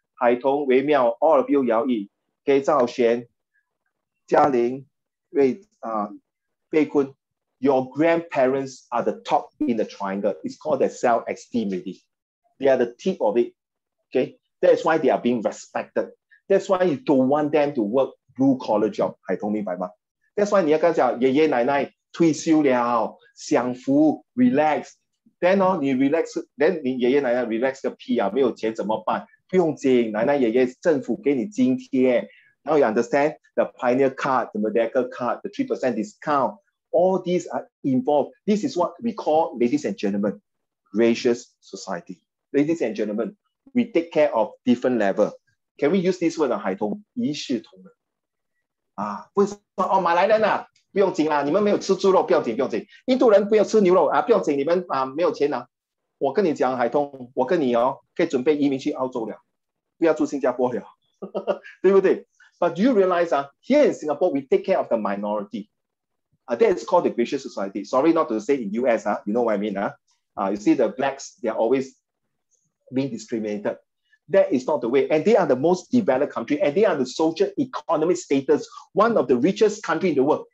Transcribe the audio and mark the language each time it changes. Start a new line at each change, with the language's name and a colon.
English: 海彤、微妙, all of you 姚毅, okay, 赵璇, 嘉玲, Bei Kun. Your grandparents are the top in the triangle. It's called the self-esteem already. They are the tip of it. Okay, that's why they are being respected. That's why you don't want them to work blue-collar job.
Chinese: 海彤明白嗎?
English: That's why
Chinese: 你要跟他講，爺爺奶奶退休了，享福 relax。 Then 你 relax， then 你爺爺奶奶 relax 個屁啊，沒有錢怎麼辦？不用緊，奶奶爺爺政府給你津貼。
English: Now you understand the Pioneer Card, the Merdeka Card, the 3% discount. All these are involved. This is what we call, ladies and gentlemen, gracious society. Ladies and gentlemen, we take care of different level. Can we use this word 海彤？
Chinese: 一視同仁。不是說馬來人啊，不用緊啦，你們沒有吃豬肉，不要緊，不用緊。印度人不要吃牛肉不要緊，你們沒有錢啊。我跟你講，海彤，我跟你可以準備移民去澳洲了，不要住新加坡了，對不對？
English: But do you realize here in Singapore, we take care of the minority. That is called the gracious society. Sorry not to say in US, you know what I mean. You see the blacks, they are always being discriminated. That is not the way. And they are the most developed country, and they are the social economic status, one of the richest country in the world.